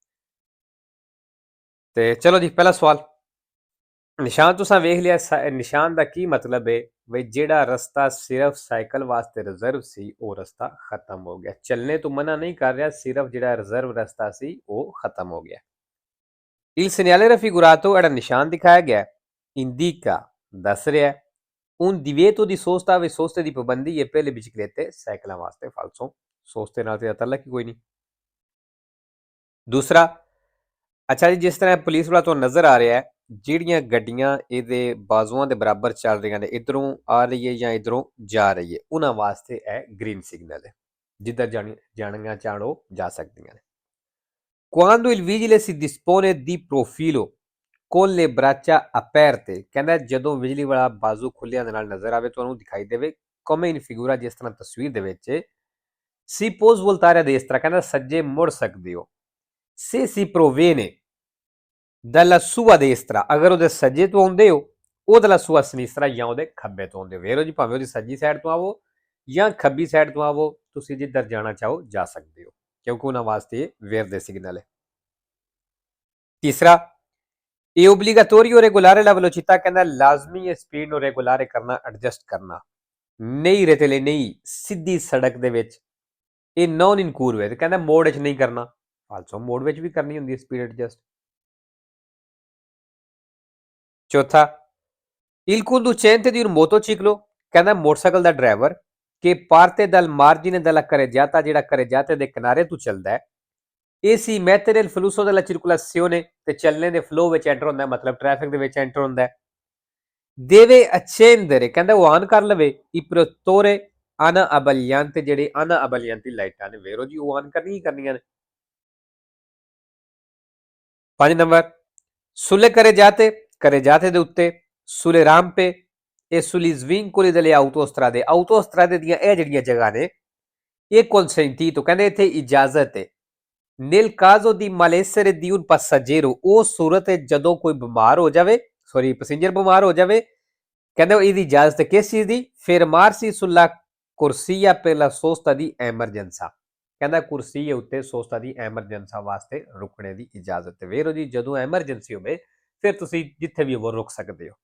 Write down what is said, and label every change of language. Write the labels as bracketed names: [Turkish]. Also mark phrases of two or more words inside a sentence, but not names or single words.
[Punjabi] ਤੇ ਚਲੋ ਜੀ, ਪਹਿਲਾ ਸਵਾਲ। ਨਿਸ਼ਾਨ ਤੁਸੀਂ ਵੇਖ ਲਿਆ। ਨਿਸ਼ਾਨ ਦਾ ਕੀ ਮਤਲਬ ਹੈ ਬਈ ਜਿਹੜਾ ਰਸਤਾ ਸਿਰਫ ਸਾਈਕਲ ਵਾਸਤੇ ਰਿਜ਼ਰਵ ਸੀ ਉਹ ਰਸਤਾ ਖਤਮ ਹੋ ਗਿਆ। ਚੱਲਣੇ ਤੋਂ ਮਨਾ ਨਹੀਂ ਕਰ ਰਿਹਾ, ਸਿਰਫ ਜਿਹੜਾ ਰਿਜ਼ਰਵ ਰਸਤਾ ਸੀ ਉਹ ਖਤਮ ਹੋ ਗਿਆ। [Italian] Il segnale raffigurato era [Punjabi] ਨਿਸ਼ਾਨ ਦਿਖਾਇਆ ਗਿਆ indica ਦੱਸ ਰਿਹਾ [Italian] un divieto di sosta [Punjabi] ਵੇ soste ਦੀ ਪਾਬੰਦੀ ਹੈ ਪਹਿਲੇ biciclette ਸਾਈਕਲਾਂ ਵਾਸਤੇ ਫਾਲਸੋ। ਸੋਸਤੇ ਨਾਲ ਤੇ ਤਾਲੁਕ ਹੀ ਕੋਈ ਨਹੀਂ। ਦੂਸਰਾ, ਅੱਛਾ ਜੀ, ਜਿਸ ਤਰ੍ਹਾਂ ਪੁਲਿਸ ਵਾਲਾ ਤੁਹਾਨੂੰ ਨਜ਼ਰ ਆ ਰਿਹਾ ਹੈ, ਜਿਹੜੀਆਂ ਗੱਡੀਆਂ ਇਹਦੇ ਬਾਜ਼ੂਆਂ ਦੇ ਬਰਾਬਰ ਚੱਲ ਰਹੀਆਂ ਨੇ, ਇਧਰੋਂ ਆ ਰਹੀ ਹੈ ਜਾਂ ਇਧਰੋਂ ਜਾ ਰਹੀ ਹੈ, ਉਹਨਾਂ ਵਾਸਤੇ ਇਹ ਗ੍ਰੀਨ ਸਿਗਨਲ ਹੈ, ਜਿੱਧਰ ਜਾਣੀਆਂ ਚਾਹੋ ਜਾ ਸਕਦੀਆਂ ਨੇ। [Italian] Quando il vigile si dispone di profilo con le braccia aperte, [Punjabi] ਕਹਿੰਦਾ ਜਦੋਂ ਬਿਜਲੀ ਵਾਲਾ ਬਾਜ਼ੂ ਖੁੱਲਿਆਂ ਦੇ ਨਾਲ ਨਜ਼ਰ ਆਵੇ ਤੁਹਾਨੂੰ ਦਿਖਾਈ ਦੇਵੇ [Italian] come in figura, [Punjabi] ਜਿਸ ਤਰ੍ਹਾਂ ਤਸਵੀਰ ਦੇ ਵਿੱਚ [Italian] si può svoltare a destra, [Punjabi] ਕਹਿੰਦਾ ਸੱਜੇ ਮੁੜ ਸਕਦੇ ਹੋ। [Italian] se si proviene dalla sua destra, [Punjabi] ਅਗਰ ਉਹਦੇ ਸੱਜੇ ਤੋਂ ਆਉਂਦੇ ਹੋ, ਉਹ [Italian] dalla sua sinistra [Punjabi] ਜਾਂ ਉਹਦੇ ਖੱਬੇ ਤੋਂ ਆਉਂਦੇ ਹੋ। ਵੇਰੋ ਜੀ, ਭਾਵੇਂ ਉਹਦੀ ਸੱਜੀ ਸਾਈਡ ਤੋਂ ਆਵੋ ਜਾਂ ਖੱਬੀ ਸਾਈਡ ਤੋਂ ਆਵੋ, ਤੁਸੀਂ ਜਿੱਧਰ ਜਾਣਾ ਚਾਹੋ ਜਾ ਸਕਦੇ ਹੋ, ਕਿਉਂਕਿ ਉਹਨਾਂ ਵਾਸਤੇ verde ਸਿਗਨਲ ਹੈ। ਤੀਸਰਾ, ਇਹ [Italian] obbligatorio regolare la velocità, [Punjabi] ਕਹਿੰਦਾ ਲਾਜ਼ਮੀ ਹੈ ਸਪੀਡ ਨੂੰ ਰੈਗੂਲਾਰੇ ਕਰਨਾ, ਐਡਜਸਟ ਕਰਨਾ। ਨਹੀਂ ਰੇਤਲੇ ਨਹੀਂ, ਸਿੱਧੀ ਸੜਕ ਦੇ ਵਿੱਚ ਇਹ [Italian] non in curve [Punjabi] ਹੈ, ਕਹਿੰਦਾ ਮੋੜ ਵਿੱਚ ਨਹੀਂ ਕਰਨਾ, ਫਾਲਸੋ ਮੋੜ ਵਿੱਚ ਵੀ ਕਰਨੀ ਹੁੰਦੀ ਹੈ ਸਪੀਡ ਐਡਜਸਟ। ਚੌਥਾ, [Italian] il conducente di un motociclo, [Punjabi] ਕਹਿੰਦਾ ਮੋਟਰਸਾਈਕਲ ਦਾ ਡਰਾਈਵਰ [Italian] che parte dal margine della carreggiata, [Punjabi] ਜਿਹੜਾ carreggiata ਦੇ ਕਿਨਾਰੇ ਤੋਂ ਚੱਲਦਾ ਹੈ, ਇਹ [Italian] si mette nel flusso della circolazione, [Punjabi] ਤੇ ਚੱਲਣੇ ਦੇ ਫਲੋ ਵਿੱਚ ਐਂਟਰ ਹੁੰਦਾ, ਮਤਲਬ ਟ੍ਰੈਫਿਕ ਦੇ ਵਿੱਚ ਐਂਟਰ ਹੁੰਦਾ ਹੈ। [Italian] deve accendere, [Punjabi] ਕਹਿੰਦਾ ਉਹ ਆਨ ਕਰ ਲਵੇ [Italian] i protettori ana abbagliante, [Punjabi] ਜਿਹੜੇ [Italian] ana abbaglianti [Punjabi] ਲਾਈਟਾਂ ਨੇ, ਵੇਰੋ ਜੀ ਉਹ ਆਨ ਕਰਨੀ ਹੀ ਕਰਨੀਆਂ ਨੇ। 5 ਨੰਬਰ, [Italian] sulle carreggiate [Punjabi] ਦੇ ਉੱਤੇ, [Italian] sulle rampe e sugli svincoli delle autostrade, autostrade [Punjabi] ਦੀਆਂ ਇਹ ਜਿਹੜੀਆਂ ਜਗ੍ਹਾ ਨੇ ਇਹ consentito, ਕਹਿੰਦੇ ਇੱਥੇ ਇਜਾਜ਼ਤ ਹੈ। [Italian] nel caso di malessere di un passeggero, [Punjabi] ਉਹ ਸੂਰਤ ਹੈ ਜਦੋਂ ਕੋਈ ਬਿਮਾਰ ਹੋ ਜਾਵੇ, ਸੌਰੀ ਪੈਸੇਂਜਰ ਬਿਮਾਰ ਹੋ ਜਾਵੇ, ਕਹਿੰਦੇ ਇਹਦੀ ਇਜਾਜ਼ਤ ਹੈ ਕਿਸ ਚੀਜ਼ ਦੀ? [Italian] fermarsi sulla corsia per la sosta di emergenza, [Punjabi] ਕਹਿੰਦਾ ਕੁਰਸੀ ਉੱਤੇ ਸੋਸਤਾ ਦੀ ਐਮਰਜੈਂਸਾ ਵਾਸਤੇ ਰੁਕਣੇ ਦੀ ਇਜਾਜ਼ਤ ਹੈ। ਵੇਰੋ ਜੀ, ਜਦੋਂ ਐਮਰਜੈਂਸੀ ਹੋਵੇ ਫਿਰ ਤੁਸੀਂ ਜਿੱਥੇ ਵੀ ਉਹ ਰੁਕ ਸਕਦੇ ਹੋ।